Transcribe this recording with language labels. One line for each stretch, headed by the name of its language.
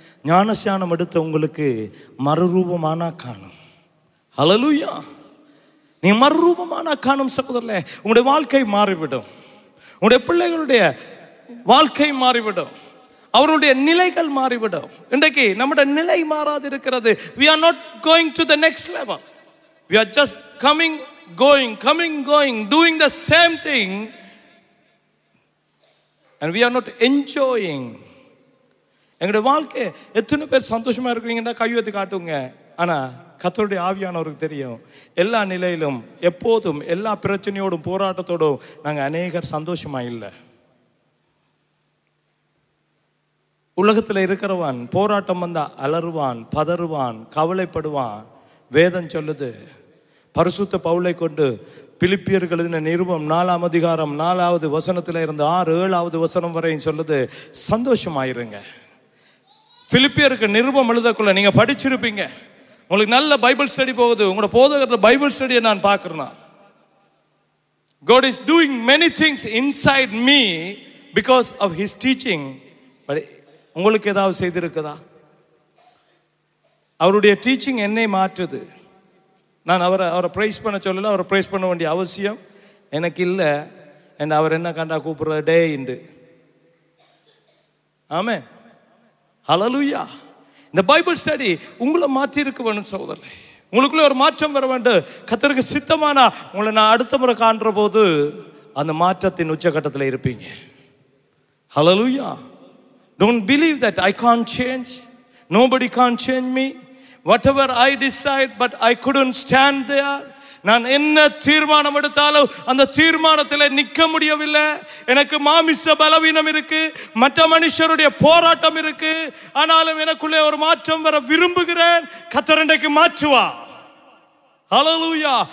Tamil: ஞானஸ்நானம் எடுத்த உங்களுக்கு மறுரூபமானா காணும். ஹல்லேலூயா. நீ மறுரூபமானா காணும் சகோதரர்களே. உங்களுடைய வாழ்க்கை மாறிவிடும், உங்களுடைய பிள்ளைகளுடைய வாழ்க்கை மாறிவிடும், அவருடைய நிலைகள் மாறிவிடும். இன்றைக்கு நம்முடைய நிலை மாறாது இருக்கிறது.
English: We are not going to the next level. We are just coming, going, doing the same thing, and we are not enjoying.
Tamil: எங்களுடைய வாழ்க்கை எத்தனை பேர் சந்தோஷமா இருக்கிறீங்கன்னா கையெழுத்து காட்டுங்க. ஆனா கர்த்தருடைய ஆவியானவருக்கு தெரியும், எல்லா நிலையிலும் எப்போதும் எல்லா பிரச்சனையோடும் போராட்டத்தோடும் நாங்க அநேகர் சந்தோஷமா இல்லை. உலகத்தில் இருக்கிறவன் போராட்டம் வந்தா அலறுவான், பதறுவான், கவலைப்படுவான். வேதம் சொல்லுது, பரிசுத்த பவுலை கொண்டு பிலிப்பியர்கள் எழுதின நிருபம் 4ஆம் அதிகாரம் 4வது வசனத்துல இருந்து 6-7வது வசனம் வரையும் சொல்லுது, சந்தோஷமாயிருங்க. பிலிப்பியருக்கு நிருபம் எழுதக்குள்ள நீங்க படிச்சிருப்பீங்க. உங்களுக்கு நல்ல பைபிள் ஸ்டடி போகுது. உங்களோட போதகர் பைபிள் ஸ்டடியை நான் பார்க்கிறேன்.
English: God is doing many things inside me because of his teaching.
Tamil: But உங்களுக்கு ஏதாவது செய்திருக்குதா? அவருடைய டீச்சிங் என்னை மாற்றுது. நான் அவரை பிரைஸ் பண்ண சொல்லல, அவரை பிரைஸ் பண்ண வேண்டிய அவசியம் எனக்கு இல்லை. என்ன அவர் என்ன கண்டா கூப்பிடுற டே இண்டு. ஆமென். ஹல்லேலூயா. இந்த பைபிள் ஸ்டடி உங்களை மாற்றி இருக்க வேணும் சகோதரர்களே. உங்களுக்குள்ள ஒரு மாற்றம் வர வேண்டும். கர்த்தருக்கு சித்தமானா உங்களை நான் அடுத்த முறை காண்ற போது அந்த மாற்றத்தின் உச்சகட்டத்தில் இருப்பீங்க. ஹல்லேலூயா.
English: Don't believe that I can't change. Nobody can't change me. Whatever I decide, but I couldn't stand there.
Tamil: நான் என்ன தீர்மானம் எடுத்தாலும் அந்த தீர்மானத்தில் நிற்க முடியவில்லை. எனக்கு மாமிச பலவீனம் இருக்கு, மற்ற மனுஷருடைய போராட்டம் இருக்கு. ஆனாலும் எனக்குள்ளே ஒரு மாற்றம் வர விரும்புகிறேன். கர்த்தர் இன்றைக்கு மாற்றுவா. ஹல்லேலூயா.